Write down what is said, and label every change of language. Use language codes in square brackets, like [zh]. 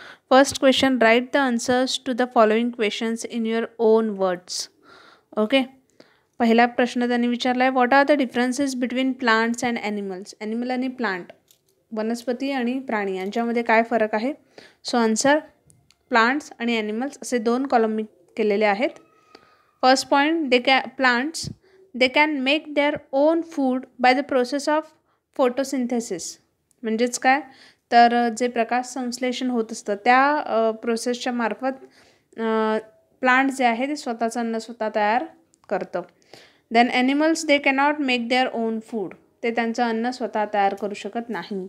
[en] First question, write the answers to the following questions in your own words. Okay, [mr] पहिला प्रश्न त्यांनी विचारला आहे, [en] What are the differences between plants and animals. [mr] Animal आणि plant, वनस्पती आणि प्राणी यांच्यामध्ये काय फरक आहे. सो आन्सर प्लांट्स आणि ॲनिमल्स असे दोन कॉलम मी केलेले आहेत. [en] First point, plants can make their own food by the process of photosynthesis. [mr] म्हणजेच काय तर जे प्रकाश संश्लेषण होत असतं त्या प्रोसेसच्या मार्फत प्लांट जे आहे ते स्वतःचं अन्न स्वतः तयार करतं. [en] Then animals they cannot make their own food. [mr] ते त्यांचं अन्न स्वतः तयार करू शकत नाही.